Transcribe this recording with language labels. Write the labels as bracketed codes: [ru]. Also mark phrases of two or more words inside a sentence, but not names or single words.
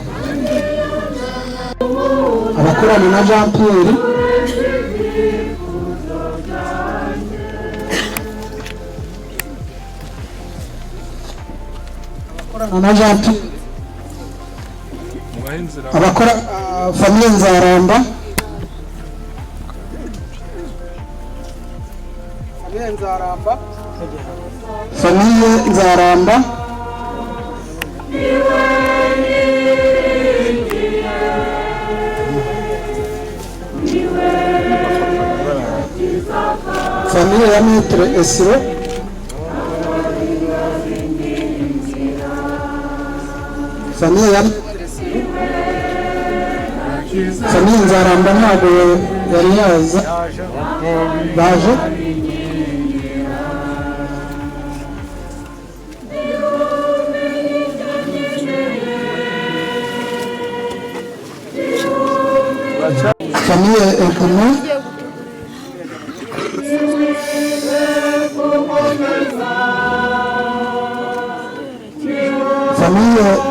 [rw] Abakorana na Jean Pierre abakora Famille Nzaramba, Famille Nzaramba, Famille ya Maître Esiro, Famille ya Famille Nzaramba ntabwo yari yaza baje. Famille Ekono, Famille